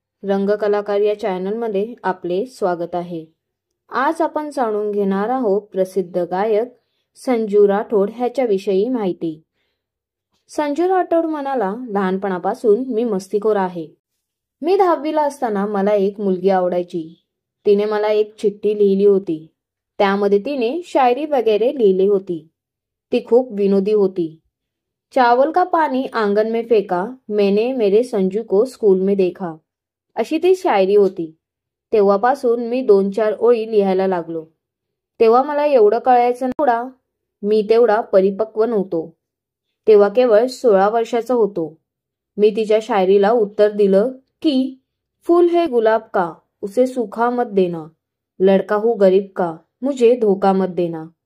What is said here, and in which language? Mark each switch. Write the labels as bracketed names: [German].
[Marathi] रंगकलाकार या चॅनलमध्ये आपले स्वागत आहे. आज आपण जाणून घेणार आहोत प्रसिद्ध गायक संजू राठोड ह्याच्या विषयी माहिती. संजू राठोड म्हणाला, लहानपणापासून मी मस्तीखोर आहे. मी 10वीला असताना मला एक मुलगी आवडायची. तिने मला एक चिठ्ठी लिहिली होती. त्यामध्ये तिने शायरी वगैरे लिहिली होती. ती खूप विनोदी होती. [Hindi] चावल का पानी आंगन में फेका, मैंने मेरे संजू को स्कूल में देखा, [Marathi] अशी ती शायरी होती. तेव्हापासून मी 2-4 ओळी लिहायला लागलो. तेव्हा मला एवढं कळायचं नव्हतं. मी तेवढा परिपक्व नव्हतो. तेव्हा केवळ 16 वर्षाचा होतो. मी तिच्या शायरीला उत्तर दिलं की [Hindi] फूल है गुलाब का, उसे सूखा मत देना, लड़का हूँ गरीब का, मुझे धोका मत देना.